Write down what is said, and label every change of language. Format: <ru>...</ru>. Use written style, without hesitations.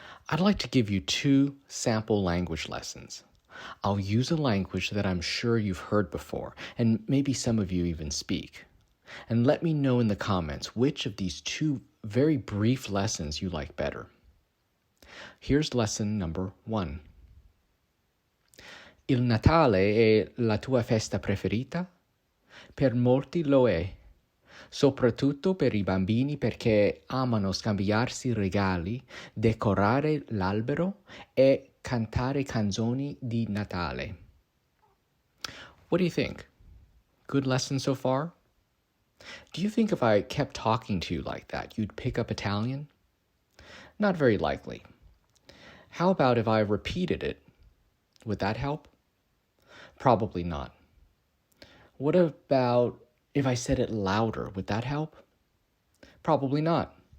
<en>I'd like to give you 2 sample language lessons. I'll use a language that I'm sure you've heard before, and maybe some of you even speak. And let me know in the comments which of these 2 very brief lessons you like better. Here's lesson number 1.</en> <it>Il Natale è la tua festa preferita? Per molti lo è, soprattutto per i bambini perché amano scambiarsi regali, decorare l'albero e cantare canzoni di Natale.</it> <en>What do you think? Good lesson so far? Do you think if I kept talking to you like that, you'd pick up Italian? Not very likely. How about if I repeated it? Would that help? Probably not. What about if I said it louder? Would that help? Probably not.</en>